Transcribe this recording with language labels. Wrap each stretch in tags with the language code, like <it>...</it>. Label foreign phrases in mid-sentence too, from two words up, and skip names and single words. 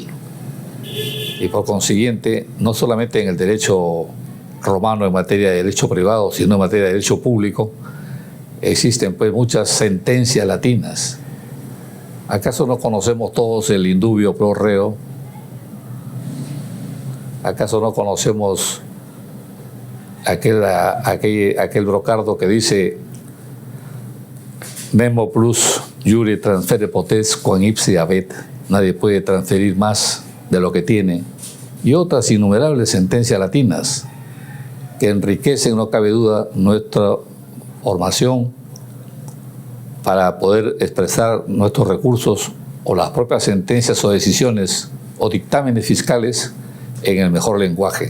<es>Y por consiguiente, no solamente en el derecho romano en materia de derecho privado, sino en materia de derecho público, existen pues muchas sentencias latinas. ¿Acaso no conocemos todos el</es> <la>indubio pro reo?</la> <es>¿Acaso no conocemos aquel brocardo que dice</es> <la>nemo plus iure transfere potest quam ipse habet?</la> <es>Nadie puede transferir más de lo que tiene. Y otras innumerables sentencias latinas que enriquecen, no cabe duda, nuestra formación para poder expresar nuestros recursos o las propias sentencias o decisiones o dictámenes fiscales en el mejor lenguaje.</es>